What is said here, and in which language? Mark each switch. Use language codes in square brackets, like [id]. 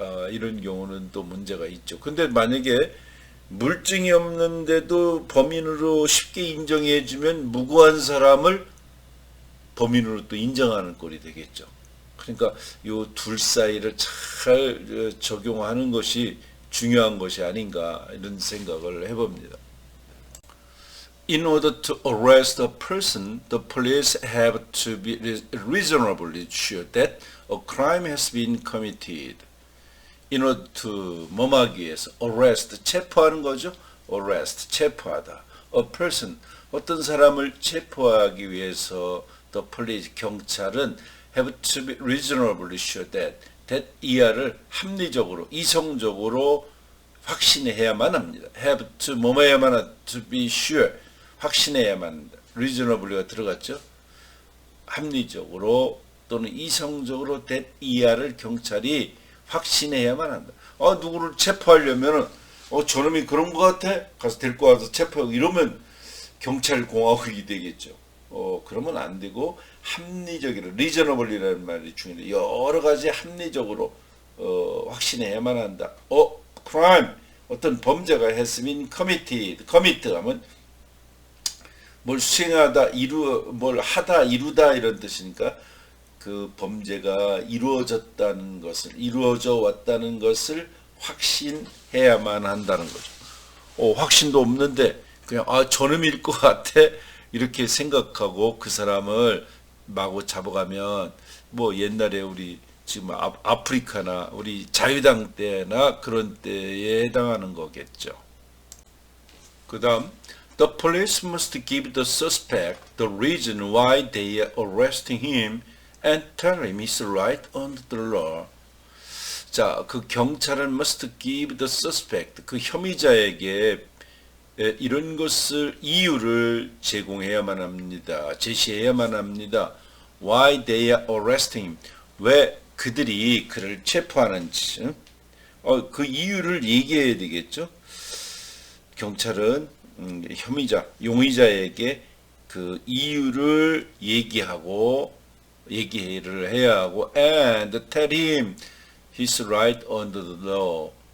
[ko] 이런 경우는 또 문제가 있죠. 근데 만약에 물증이 없는데도 범인으로 쉽게 인정해주면 무고한 사람을 범인으로 또 인정하는 꼴이 되겠죠. 그러니까 요 둘 사이를 잘 적용하는 것이 중요한 것이 아닌가 이런 생각을 해봅니다. [en] In order to arrest a person, the police have to be reasonably sure that a crime has been committed. In order to [ko] 뭐하기 위해서 arrest 체포하는 거죠. arrest 체포하다. [en] A person [ko] 어떤 사람을 체포하기 위해서 [en] the police [ko] 경찰은 [en] have to be reasonably sure that [ko] 이하를 합리적으로 이성적으로 확신해야만 합니다. [en] have to [ko] 뭐뭐해야만 하다. [en] to be sure [ko] 확신해야만 합니다. reasonably가 들어갔죠. 합리적으로 또는 이성적으로 that 이하를 경찰이 확신해야만 한다. 누구를 체포하려면은 저놈이 그런 것 같아? 가서 데리고 와서 체포하고 이러면 경찰 공화국이 되겠죠. 그러면 안 되고 합리적으로 reasonably라는 말이 중요해요. 여러 가지 합리적으로 확신해야만 한다. [en] crime [ko] 어떤 범죄가 [en] has been committed. [ko] commit 하면 뭘 수행하다, 뭘 하다, 이루다 이런 뜻이니까 그 범죄가 이루어졌다는 것을 이루어져 왔다는 것을 확신해야만 한다는 거죠. 확신도 없는데 그냥 저놈일 것 같아 이렇게 생각하고 그 사람을 마구 잡아가면 뭐 옛날에 우리 지금 아프리카나 우리 자유당 때나 그런 때에 해당하는 거겠죠. 그 다음 [en] The police must give the suspect the reason why they are arresting him and tell him he's right under the law. [ko] 자, 그 경찰은 [en] must give the suspect, [ko] 그 혐의자에게 이런 것을 이유를 제공해야만 합니다. 제시해야만 합니다. [en] Why they are arresting him. [ko] 왜 그들이 그를 체포하는지. 그 이유를 얘기해야 되겠죠. 경찰은 혐의자, 용의자에게 그 이유를 얘기를 해야 하고 [en] and tell him he's right under the law.